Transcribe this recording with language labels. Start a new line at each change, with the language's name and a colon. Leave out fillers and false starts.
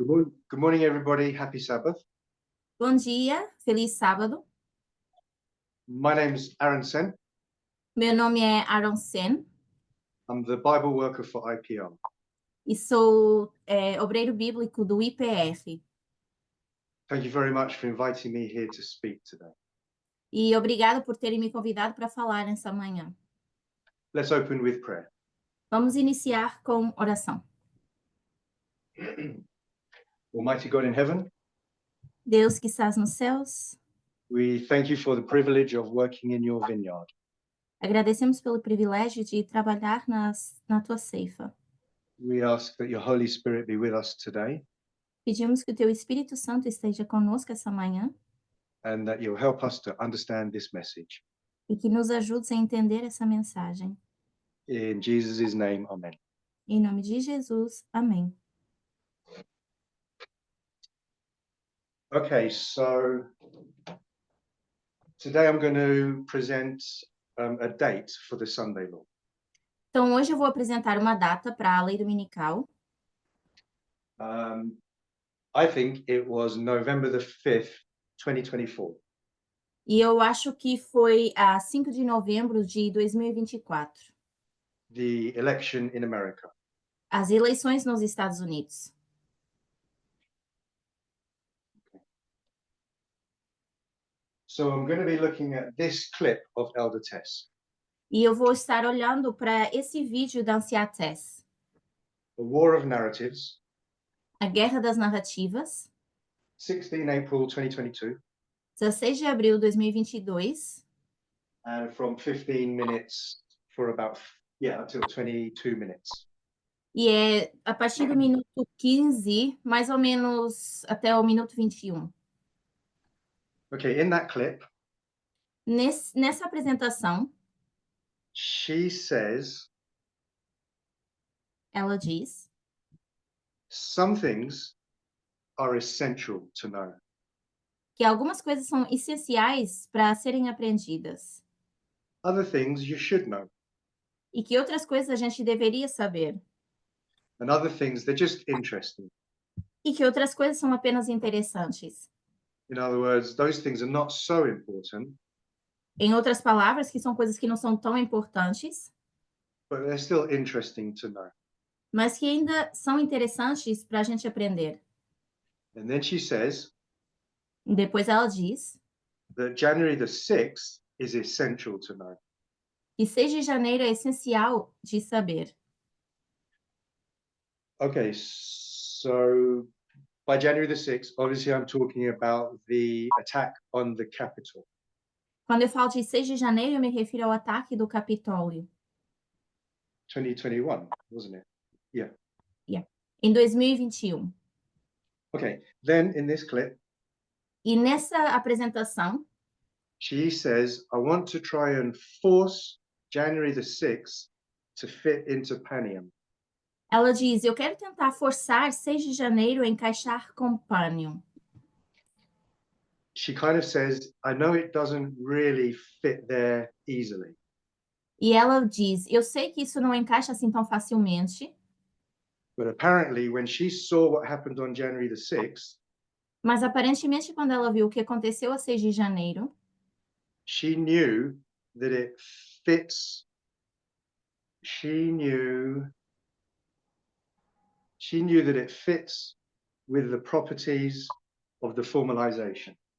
English: Good morning, everybody. Happy Sabbath.
Portuguese: Bom dia, feliz sábado.
English: My name's Aaron Sen.
Portuguese: Meu nome é Aaron Sen
English: I'm the Bible worker for IPR.
Portuguese: e sou obreiro bíblico do IPR.
English: Thank you very much for inviting me here to speak today.
Portuguese: E obrigada por terem me convidado para falar nessa manhã.
English: Let's open with prayer.
Portuguese: Vamos iniciar com oração.
English: Almighty God in heaven,
Portuguese: Deus que estás nos céus,
English: we thank you for the privilege of working in your vineyard.
Portuguese: agradecemos pelo privilégio de trabalhar na tua ceifa.
English: We ask that your Holy Spirit be with us today
Portuguese: Pedimos que o teu Espírito Santo esteja conosco essa manhã
English: and that you'll help us to understand this message.
Portuguese: e que nos ajudes a entender essa mensagem.
English: In Jesus' name, amen.
Portuguese: Em nome de Jesus, amém.
English: Okay, so today I'm going to present a date for the Sunday law.
Portuguese: Então, hoje eu vou apresentar uma data para a lei dominical.
English: I think it was November the 5th, 2024.
Portuguese: E eu acho que foi a 5 de novembro de 2024,
English: The election in America.
Portuguese: as eleições nos Estados Unidos.
English: So I'm going to be looking at this clip of Elder Tess.
Portuguese: E eu vou estar olhando para esse vídeo da Anciã Tess,
English: The War of Narratives,
Portuguese: A Guerra das Narrativas,
English: 16 April 2022,
Portuguese: 16 de abril de 2022,
English: and from 15 minutes for about, until 22 minutes.
Portuguese: e é a partir do minuto 15, mais ou menos até o minuto 21.
English: Okay, in that clip,
Portuguese: Nessa apresentação,
English: she says
Portuguese: ela diz
English: some things are essential to know.
Portuguese: que algumas coisas são essenciais para serem aprendidas
English: Other things you should know.
Portuguese: e que outras coisas a gente deveria saber.
English: And other things, they're just interesting.
Portuguese: E que outras coisas são apenas interessantes.
English: In other words, those things are not so important,
Portuguese: Em outras palavras, que são coisas que não são tão importantes,
English: but they're still interesting to know.
Portuguese: mas que ainda são interessantes para a gente aprender.
English: And then she says
Portuguese: E depois ela diz
English: that January the 6th is essential to know.
Portuguese: que 6 de janeiro é essencial de saber.
English: Okay, so by January the 6th, obviously I'm talking about the attack on the Capitol.
Portuguese: Quando eu falo de 6 de janeiro, eu me refiro ao ataque do Capitólio.
English: 2021, wasn't it? Yeah.
Portuguese: Em 2021.
English: Okay, then in this clip,
Portuguese: E nessa apresentação,
English: she says, I want to try and force January the 6th to fit into Panium.
Portuguese: ela diz, eu quero tentar forçar 6 de janeiro a encaixar com Panium.
English: She kind of says, I know it doesn't really fit there easily.
Portuguese: E ela diz, eu sei que isso não encaixa assim tão facilmente,
English: But apparently, when she saw what happened on January the 6th,
Portuguese: mas aparentemente quando ela viu o que aconteceu a 6 de janeiro,
English: she knew that it fits. She knew that it fits with the properties of the formalization.